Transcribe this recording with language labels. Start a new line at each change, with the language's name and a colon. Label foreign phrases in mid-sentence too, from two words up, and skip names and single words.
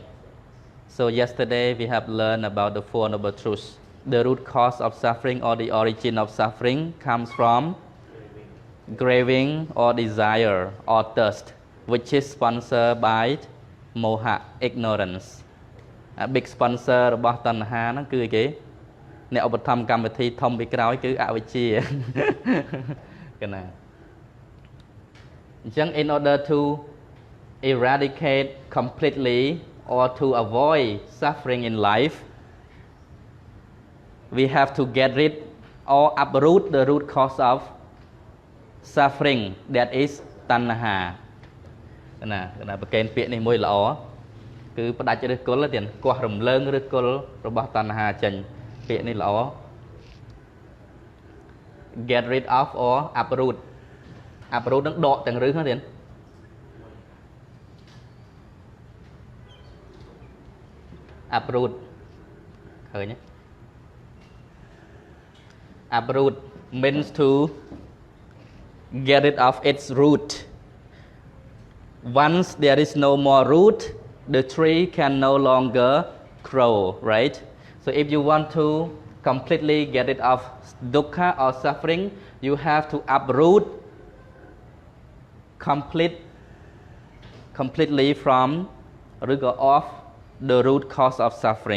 English: So yesterday we have learned about the Four Noble Truths. The root cause of suffering or the origin of suffering comes from craving or desire or thirst, which is sponsored by moha, ignorance. A big sponsor
Khmer: របស់តណ្ហាហ្នឹងគឺគេអ្នកឧបត្ថម្ភកម្មវិធីធំពីក្រោយគឺអវិជ្ជាកណាអញ្ចឹង
English: in order to eradicate completely or to avoid suffering in life, we have to get rid or uproot the root cause of suffering, that is
Khmer: តណ្ហាណាប្រកេនពាក្យនេះមួយល្អគឺផ្ដាច់ឫសគល់ទៀតកោះរំលើងឫសគល់របស់តណ្ហាចេញពាក្យនេះល្អ
English: get rid of or uproot
Khmer: នឹងដកទាំងឫសហ្នឹងទៀត
English: uproot
Khmer: ឃើញទេ
English: uproot means to get rid of its root. Once there is no more root, the tree can no longer grow, right? So if you want to completely get rid of dukkha or suffering, you have to uproot completely from ឬក៏ off the root cause of suffering.